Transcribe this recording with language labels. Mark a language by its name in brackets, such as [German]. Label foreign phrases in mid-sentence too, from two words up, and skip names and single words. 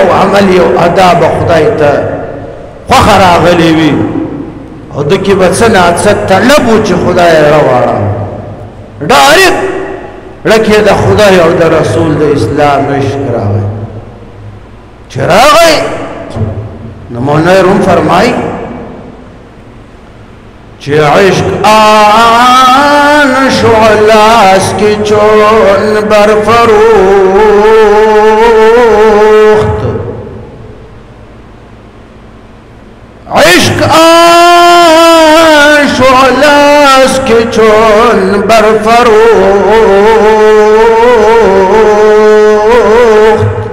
[Pashto] عمل یو ادا به خدای ته خوښه راغلی وي او د کې به څه ناڅه طلب و چې خدای راواړه ډایرکټ لکه د خدای او د رسول د اسلام عشق راغی چې راغی نو مولانا روم فرمایي [Persian] چې عشق آن شعلاس کی چون برفروخت عشق آن شعلاس کی چون برفروخت